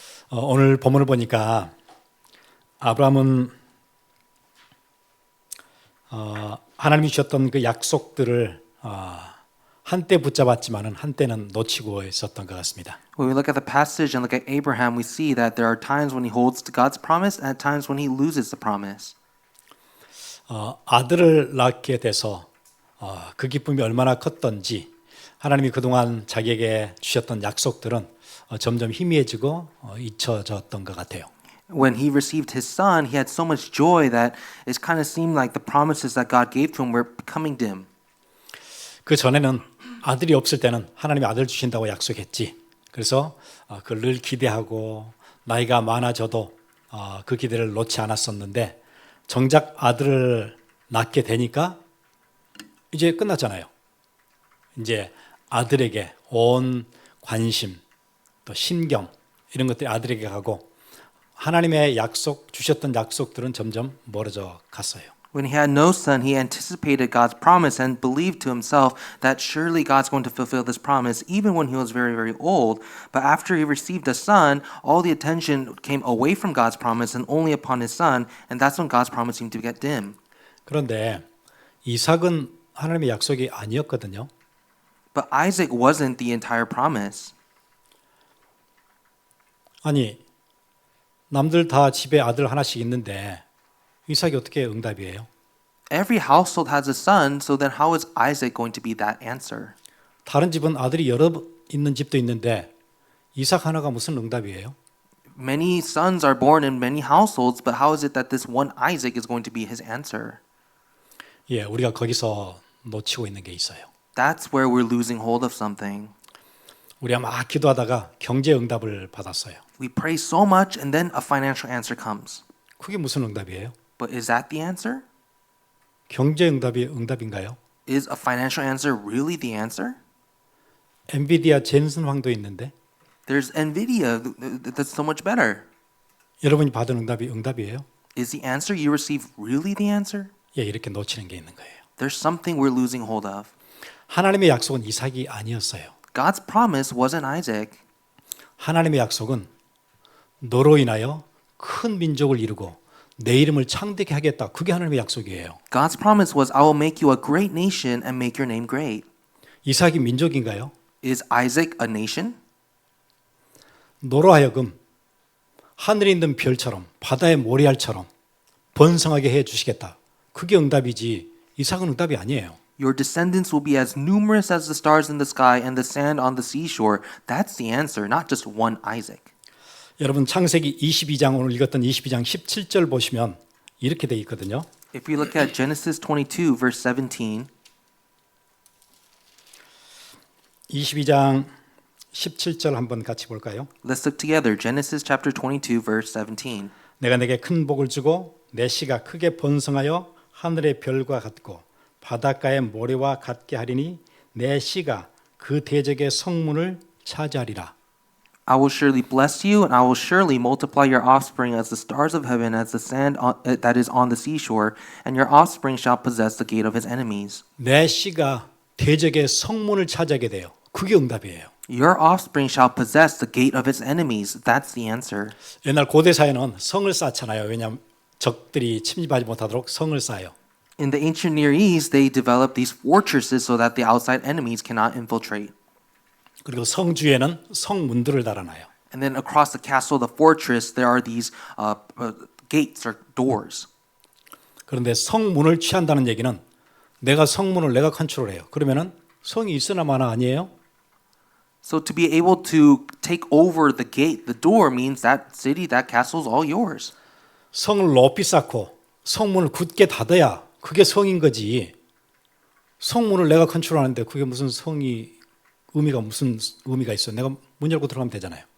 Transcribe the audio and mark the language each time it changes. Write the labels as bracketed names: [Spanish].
[Korean] 오늘 본문을 보니까 아브라함은 하나님이 주셨던 그 약속들을 한때 붙잡았지만은 한때는 놓치고 있었던 것 같습니다. [English] When we look at the passage and look at Abraham, we see that there are times when he holds to God's promise and at times when he loses the promise. [Korean] 아들을 낳게 돼서 그 기쁨이 얼마나 컸던지 하나님이 그동안 자기에게 주셨던 약속들은 점점 희미해지고 잊혀졌던 것 같아요. [English] When he received his son, he had so much joy that it kind of seemed like the promises that God gave to him were becoming dim. [Korean] 그 전에는 아들이 없을 때는 하나님이 아들 주신다고 약속했지. 그래서 그걸 늘 기대하고 나이가 많아져도 그 기대를 놓지 않았었는데 정작 아들을 낳게 되니까 이제 끝났잖아요. 이제 아들에게 온 관심 또 신경 이런 것들이 아들에게 가고 하나님의 약속 주셨던 약속들은 점점 멀어져 갔어요. [English] When he had no son, he anticipated God's promise and believed to himself that surely God's going to fulfill this promise even when he was very, very old. But after he received a son, all the attention came away from God's promise and only upon his son, and that's when God's promise seemed to get dim. [Korean] 그런데 이삭은 하나님의 약속이 아니었거든요. [English] But Isaac wasn't the entire promise. [Korean] 아니, 남들 다 집에 아들 하나씩 있는데 이삭이 어떻게 응답이에요? [English] Every household has a son, so then how is Isaac going to be that answer? [Korean] 다른 집은 아들이 여러 있는 집도 있는데 이삭 하나가 무슨 응답이에요? [English] Many sons are born in many households, but how is it that this one Isaac is going to be his answer? [Korean] 예, 우리가 거기서 놓치고 있는 게 있어요. [English] That's where we're losing hold of something. [Korean] 우리가 막 기도하다가 경제 응답을 받았어요. [English] We pray so much and then a financial answer comes. [Korean] 그게 무슨 응답이에요? [English] But is that the answer? [Korean] 경제 응답이 응답인가요? [English] Is a financial answer really the answer? [Korean] 엔비디아 젠슨 황도 있는데 [English] There's Nvidia that's so much better. [Korean] 여러분이 받은 응답이 응답이에요? [English] Is the answer you receive really the answer? [Korean] 예, 이렇게 놓치는 게 있는 거예요. [English] There's something we're losing hold of. [Korean] 하나님의 약속은 이삭이 아니었어요. [English] God's promise wasn't Isaac. [Korean] 하나님의 약속은 너로 인하여 큰 민족을 이루고 내 이름을 창대케 하겠다. 그게 하나님의 약속이에요. [English] God's promise was, I will make you a great nation and make your name great. [Korean] 이삭이 민족인가요? [English] Is Isaac a nation? [Korean] 너로 하여금 하늘에 있는 별처럼 바다의 모래알처럼 번성하게 해 주시겠다. 그게 응답이지 이삭은 응답이 아니에요. [English] Your descendants will be as numerous as the stars in the sky and the sand on the seashore. That's the answer, not just one Isaac. [Korean] 여러분 창세기 22장 오늘 읽었던 22장 17절 보시면 이렇게 돼 있거든요. [English] If we look at Genesis 22 verse 17, [Korean] 22장 17절 한번 같이 볼까요? [English] let's look together. Genesis chapter 22 verse 17. [Korean] 내가 내게 큰 복을 주고 내 씨가 크게 번성하여 하늘의 별과 같고 바닷가의 모래와 같게 하리니 내 씨가 그 대적의 성문을 차지하리라. [English] I will surely bless you, and I will surely multiply your offspring as the stars of heaven, as the sand that is on the seashore, and your offspring shall possess the gate of his enemies. [Korean] 내 씨가 대적의 성문을 차지하게 돼요. 그게 응답이에요. [English] Your offspring shall possess the gate of his enemies. That's the answer. [Korean] 옛날 고대 사회는 성을 쌓잖아요. 왜냐하면 적들이 침입하지 못하도록 성을 쌓아요. [English] In the ancient Near East, they developed these fortresses so that the outside enemies cannot infiltrate. [Korean] 그리고 성주에는 성문들을 달아놔요. [English] And then across the castle, the fortress, there are these gates or doors. [Korean] 그런데 성문을 취한다는 얘기는 내가 성문을 내가 컨트롤해요. 그러면은 성이 있으나 마나 아니에요? [English] So to be able to take over the gate, the door, means that city, that castle is all yours. [Korean] 성을 높이 쌓고 성문을 굳게 닫아야 그게 성인 거지. 성문을 내가 컨트롤하는데 그게 무슨 무슨 의미가 있어? 내가 문 열고 들어가면 되잖아요.